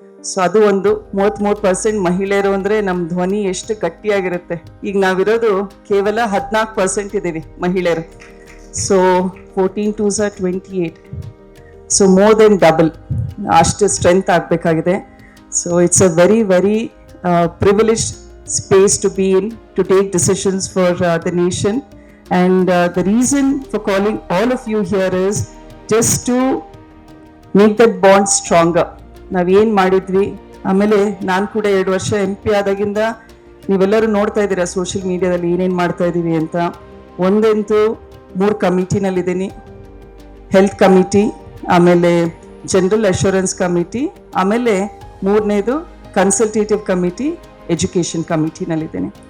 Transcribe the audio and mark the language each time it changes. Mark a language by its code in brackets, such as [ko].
[kn] So ಅದು ಒಂದು 33% ಮಹಿಳೆಯರು ಅಂದರೆ ನಮ್ಮ ಧ್ವನಿ ಎಷ್ಟು ಗಟ್ಟಿಯಾಗಿರುತ್ತೆ. ಈಗ ನಾವಿರೋದು ಕೇವಲ 14% ಇದ್ದೀವಿ ಮಹಿಳೆಯರು. So [en] 14 2s are 28. [kn] So more than double ಅಷ್ಟು ಸ್ಟ್ರೆಂತ್ ಆಗಬೇಕಾಗಿದೆ. [en] So it's a very privileged space to be in, to take decisions for the nation. And the reason for calling all of you here is just to make that bond stronger. [kn] ನಾವೇನು ಮಾಡಿದ್ವಿ, ಆಮೇಲೆ ನಾನು ಕೂಡ 2 ವರ್ಷ MP ಆದಾಗಿಂದ ನೀವೆಲ್ಲರೂ ನೋಡ್ತಾ ಇದ್ದೀರಾ social ಮೀಡಿಯಾದಲ್ಲಿ ಏನೇನು ಮಾಡ್ತಾ ಇದ್ದೀವಿ ಅಂತ. ಒಂದಂತೂ 3 ಕಮಿಟಿನಲ್ಲಿದ್ದೀನಿ, ಹೆಲ್ತ್ ಕಮಿಟಿ, ಆಮೇಲೆ ಜನರಲ್ ಅಶ್ಯೂರೆನ್ಸ್ ಕಮಿಟಿ, ಆಮೇಲೆ 3ನೇದು ಕನ್ಸಲ್ಟೇಟಿವ್ ಕಮಿಟಿ, ಎಜುಕೇಷನ್ ಕಮಿಟಿನಲ್ಲಿದ್ದೀನಿ.